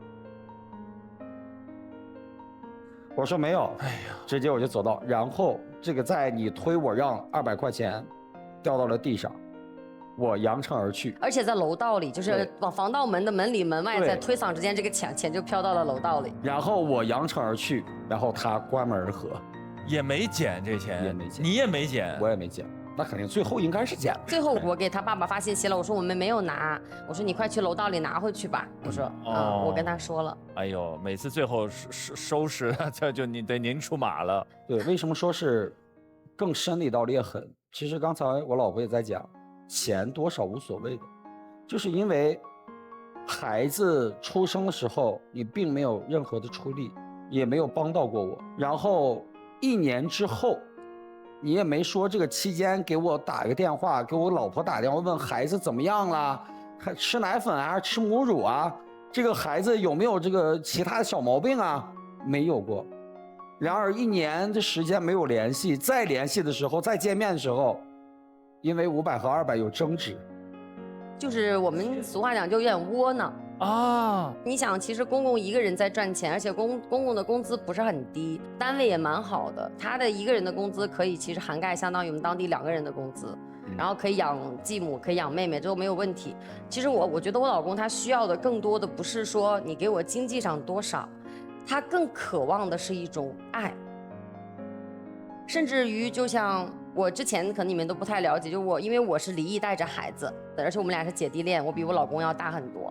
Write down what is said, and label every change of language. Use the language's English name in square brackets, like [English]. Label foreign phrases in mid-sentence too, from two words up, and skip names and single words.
[Chinese] 我說沒有，哎呀，直接我就走到，然後這個在你推我讓200塊錢掉到了地上。我揚長而去，而且在樓道裡，就是往防盜門的門裡門外，在推搡之間，這個錢就飄到了樓道裡。然後我揚長而去，然後他關門而合，也沒撿這錢，也沒撿，你也沒撿，我也沒撿，那肯定最後應該是撿。最後我給他爸爸發信息了，我說我們沒有拿，我說你快去樓道裡拿回去吧，我說我跟他說了。哎呦，每次最後收拾就你得您出馬了。對，為什麼說是更深的一道裂痕？其實剛才我老婆也在講。錢多少無所謂的，就是因為孩子出生的時候，你並沒有任何的出力，也沒有幫到過我。然後1年之後，你也沒說這個期間給我打個電話，給我老婆打電話問孩子怎麼樣了，還吃奶粉啊，吃母乳啊，這個孩子有沒有這個其他的小毛病啊？沒有過。然而1年的時間没有联系，再联系的时候，再见面的时候，因为500和200有争执，就是我们俗话讲就有点窝囊啊。你想，其實公公一個人在賺錢，而且公公的工資不是很低，單位也蠻好的，他的一個人的工資可以其實涵蓋相當於我們當地2個人的工資，然後可以養繼母，可以養妹妹，這都沒有問題。其實我覺得我老公他需要的更多的不是說你給我經濟上多少，他更渴望的是一種愛，甚至於就像我之前可能你們都不太了解，就因為我是離異帶着孩子，而且我們倆是姐弟戀，我比我老公要大很多。